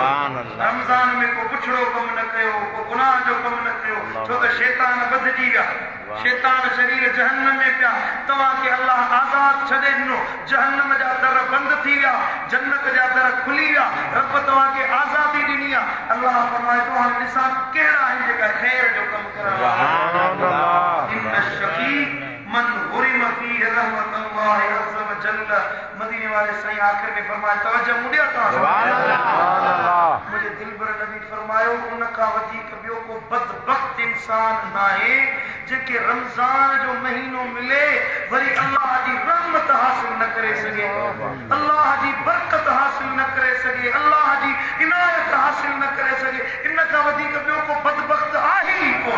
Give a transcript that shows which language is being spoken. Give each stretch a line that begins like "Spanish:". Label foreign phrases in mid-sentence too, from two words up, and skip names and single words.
Sindhi: रमज़ान में को पुछड़ो कमु न कयो, को गुनाह जो कमु न कयो, छो त शैतान बदिजी विया, शैतान शरीर जहन्नम में पिया, तव्हांखे अल्लाह आज़ाद छॾे ॾिनो, जहन्नम जा दर बंदि थी विया, जन्नत जा दर खुली विया, रब तव्हांखे आज़ादी ॾिनी आहे। अल्लाह फरमाए थो हाणे ॾिसां कहिड़ा आहिनि जेका ख़ैर जो कमु करण।
Arabic: إن شقي من حرم فيه رحمة الله عز وجل.
Sindhi: मदीने वाले साईं आख़िर में फरमाए तवज्जो मुड़िया मुझे दिलबर नबी फरमायो उन खां वधीक ॿियो को बदबख्त इंसान नाहे जेके रमज़ान जो महीनो मिले वरी अल्लाह जी रहमत हासिल न करे सघे, अल्लाह जी बरकत हासिल न करे सघे, अल्लाह जी इनायत हासिल न करे सघे, इन खां वधीक ॿियो को बदबख्त आहे ई कोन।